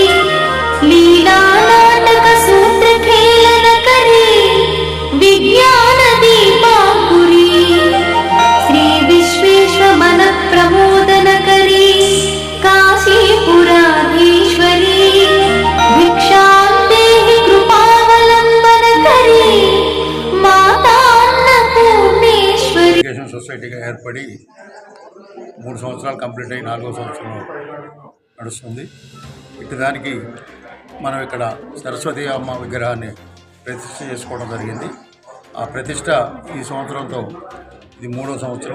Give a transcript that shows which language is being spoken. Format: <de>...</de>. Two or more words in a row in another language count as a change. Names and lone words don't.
<sa>लीलानाटकसूत्रखेलनकरी विज्ञानदीपाङ्कुरी श्रीविश्वेश्वमनःप्रमोदनकरी काशीपुराधीश्वरी भिक्षां देहि कृपावलम्बनकरी माता अन्नपूर्णेश्वरी</sa> <en>education society</en> <te>ఏర్పడి 3 సంవత్సరాలు కంప్లీట్ అయ్యి 4వ సంవత్సరం నడుస్తుంది. ఇటు దానికి మనం ఇక్కడ సరస్వతి అమ్మ విగ్రహాన్ని ప్రతిష్ఠ చేసుకోవడం జరిగింది. ఆ ప్రతిష్ట ఈ సంవత్సరంతో ఇది 3వ సంవత్సరం.</te>